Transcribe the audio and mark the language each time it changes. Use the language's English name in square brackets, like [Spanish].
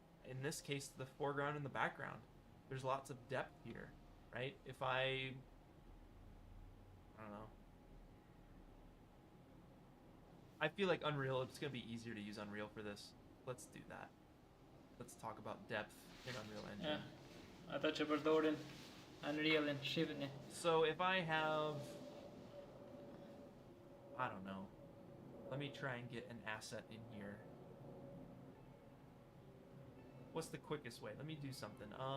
[English] In this case, the foreground and the background. There's lots of depth here, right? If I don't know. I feel like Unreal, it's gonna be easier to use Unreal for this. Let's do that. Let's talk about depth in Unreal Engine. [Albanian] Ata që përdorin Unrealin, shifni. [English] So if I have, I don't know, let me try and get an asset in here. What's the quickest way? Let me do something.